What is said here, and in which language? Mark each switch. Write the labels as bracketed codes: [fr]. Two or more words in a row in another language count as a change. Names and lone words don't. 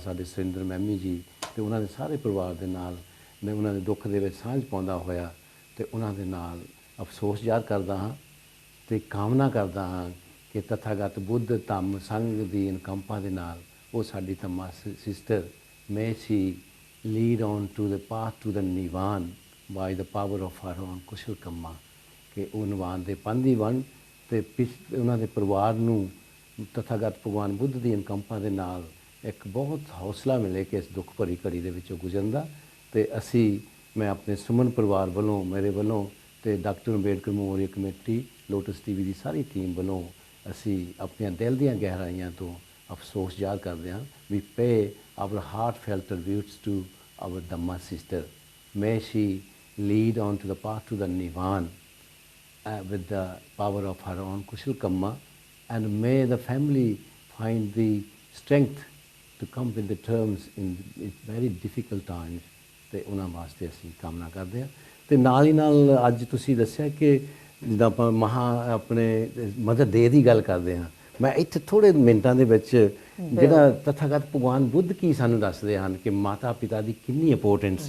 [pa] ਸਾਡੇ ਸੁਰਿੰਦਰ ਮੈਮੀ ਜੀ ਤੇ ਉਹਨਾਂ ਦੇ ਸਾਰੇ ਪਰਿਵਾਰ ਦੇ ਨਾਲ ਮੈਂ ਉਹਨਾਂ ਦੇ ਦੁੱਖ ਦੇ ਵਿੱਚ ਸਾਂਝ ਪਾਉਂਦਾ ਹੋਇਆ ਤੇ ਉਹਨਾਂ ਦੇ ਨਾਲ ਅਫਸੋਸ ਜ਼ਾਹਰ ਕਰਦਾ ਹਾਂ ਤੇ ਕਾਮਨਾ ਕਰਦਾ ਹਾਂ ਕਿ ਤਥਾਗਤ ਬੁੱਧ ਧੰਮ ਸੰਘ ਦੀ ਅਨੁਕੰਪਾ ਦੇ ਨਾਲ ਉਹ ਸਾਡੀ ਤੰਮਾ ਸਿਸਟਰ [en] may she lead on to the path to the ਨਿਵਾਨ by the power of her own [pa] ਕੁਸ਼ਲ ਕੰਮਾਂ ਕਿ ਉਹ ਨਿਵਾਨ ਦੇ ਪੰਧੀ ਬਣ ਤੇ ਉਹਨਾਂ ਦੇ ਪਰਿਵਾਰ ਨੂੰ ਤਥਾਗਤ ਭਗਵਾਨ ਬੁੱਧ ਦੀ ਅਨੁਕੰਪਾ ਦੇ ਨਾਲ ਇੱਕ ਬਹੁਤ ਹੌਸਲਾ ਮਿਲੇ ਕਿ ਇਸ ਦੁੱਖ ਭਰੀ ਘੜੀ ਦੇ ਵਿੱਚੋਂ ਗੁਜ਼ਰਨ ਦਾ। ਤੇ ਅਸੀਂ ਮੈਂ ਆਪਣੇ ਸੁਮਨ ਪਰਿਵਾਰ ਵੱਲੋਂ ਮੇਰੇ ਵੱਲੋਂ ਤੇ ਡਾਕਟਰ ਅੰਬੇਡਕਰ ਮੈਮੋਰੀਅਲ ਕਮੇਟੀ ਲੋਟਸ ਟੀਵੀ ਦੀ ਸਾਰੀ ਟੀਮ ਵੱਲੋਂ ਅਸੀਂ ਆਪਣੀਆਂ ਦਿਲ ਦੀਆਂ ਗਹਿਰਾਈਆਂ ਤੋਂ ਅਫਸੋਸ ਜ਼ਾਹਰ ਕਰਦੇ ਹਾਂ। [en] We pay our heartfelt tributes to our dhamma sister may she lead on to the path to the nivan with the power of her own kushal kamma and may the family find the strength to come with the terms in very difficult times [pa] ਤੇ ਉਹਨਾਂ ਵਾਸਤੇ ਅਸੀਂ ਕਾਮਨਾ ਕਰਦੇ ਹਾਂ। ਤੇ ਨਾਲ ਹੀ ਨਾਲ ਅੱਜ ਤੁਸੀਂ ਦੱਸਿਆ ਕਿ ਜਿੱਦਾਂ ਆਪਾਂ ਆਪਣੇ [en] mother day [pa] ਦੀ ਗੱਲ ਕਰਦੇ ਹਾਂ ਮੈਂ ਇੱਥੇ ਥੋੜ੍ਹੇ ਮਿੰਟਾਂ ਦੇ ਵਿੱਚ ਜਿਹੜਾ ਤਥਾਗਤ ਭਗਵਾਨ ਬੁੱਧ ਕੀ ਸਾਨੂੰ ਦੱਸਦੇ ਹਨ ਕਿ ਮਾਤਾ ਪਿਤਾ ਦੀ ਕਿੰਨੀ ਇੰਪੋਰਟੈਂਸ ਹੈ